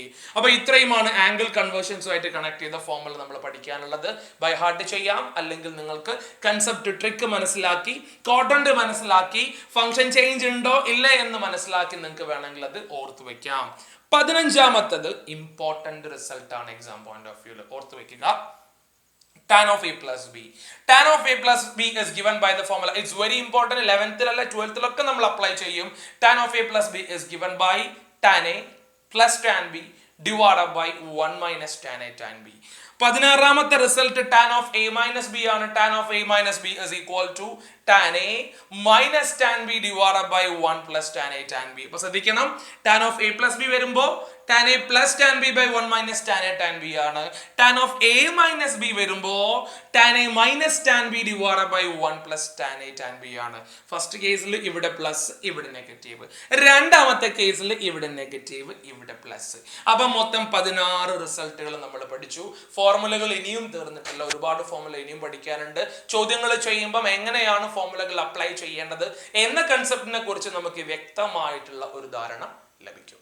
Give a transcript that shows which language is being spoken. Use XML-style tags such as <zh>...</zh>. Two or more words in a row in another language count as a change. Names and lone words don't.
<ml>അപ്പോൾ ഇത്രയുമാണ് ആംഗിൾ കൺവേർഷൻസുമായിട്ട് കണക്ട് ചെയ്ത ഫോർമുല നമ്മൾ പഠിക്കാനുള്ളത്.</ml> <en>by heart</en> <ml>ചെയ്യാം, അല്ലെങ്കിൽ നിങ്ങൾക്ക്</ml> <en>concept trick</en> <ml>മനസ്സിലാക്കി ക്വാഡ്രന്റ് മനസ്സിലാക്കി</ml> <en>function change</en> <ml>ഉണ്ടോ ഇല്ലേ എന്ന് മനസ്സിലാക്കി നിങ്ങൾക്ക് വേണമെങ്കിൽ അത് ഓർത്ത് വെക്കാം. 15ാമത്തത്</ml> <en>important result</en> <ml>ആണ്</ml> <en>exam point of view.</en> <ml>ഓർത്ത് വെക്കുക,</ml> <en>tan of a plus b. Tan of a plus b is given by the formula. It's very important.</en> <ml>11th അല്ല 12th ഒക്കെ നമ്മൾ അപ്ലൈ ചെയ്യും.</ml> <en>Tan of a plus b is given by tan a plus tan b divided by 1 minus tan a tan b.</en> <ml>16ാമത്തെ റിസൾട്ട്</ml> <en>tan of a minus b</en> <ml>ആണ്.</ml> <en>Tan of a minus b is equal to tan a minus tan b divided by 1 plus tan a tan b.</en> <ml>അപ്പോൾ ശ്രദ്ധിക്കണം,</ml> <en>tan of a plus b</en> <ml>വരുമ്പോൾ</ml> <en>tan a plus tan b by 1 minus tan a tan b</en> <ml>ആണ്.</ml> <en>tan of a minus b</en> <ml>വരുമ്പോൾ</ml> <en>tan a minus tan b divided by 1 plus tan a tan b</en> <ml>ആണ്. ഫസ്റ്റ് കേസിൽ ഇവിടെ പ്ലസ്, ഇവിടെ നെഗറ്റീവ്. രണ്ടാമത്തെ കേസിൽ ഇവിടെ നെഗറ്റീവ്, ഇവിടെ പ്ലസ്. അപ്പം മൊത്തം 16 റിസൾട്ടുകൾ നമ്മൾ പഠിച്ചു. ഫോർമുലകൾ ഇനിയും തീർന്നിട്ടില്ല, ഒരുപാട് ഫോർമുല ഇനിയും പഠിക്കാനുണ്ട്. ചോദ്യങ്ങൾ ചെയ്യുമ്പം എങ്ങനെയാണ് ഫോർമുലകൾ അപ്ലൈ ചെയ്യേണ്ടത് എന്ന കൺസെപ്റ്റിനെ കുറിച്ച് നമുക്ക് വ്യക്തമായിട്ടുള്ള ഒരു ധാരണ ലഭിക്കും.</ml>